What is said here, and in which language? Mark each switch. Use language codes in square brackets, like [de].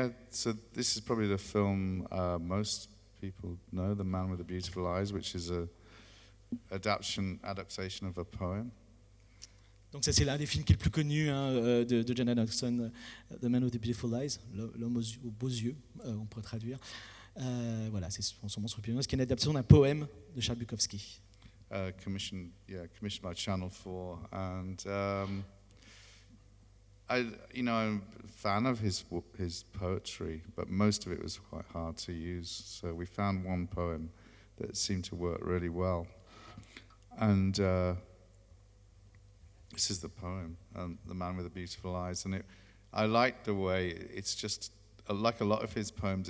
[en] So this is probably the film most people know, The Man with the Beautiful Eyes, which is adaptation of a poem. [fr] Donc ça c'est l'un des films qui est le plus connu de Jonathan Hogdson, The Man with the Beautiful Eyes, l'homme aux beaux yeux, on pourrait traduire. Voilà, c'est son monstre piano, ce qui est une adaptation d'un poème de Charles Bukowski. [en] Commissioned by Channel 4, and I'm a fan of his poetry, but most of it was quite hard to use. So we found one poem that seemed to work really well, and this is the poem, "The Man with the Beautiful Eyes," and I like the way it's just like a lot of his poems.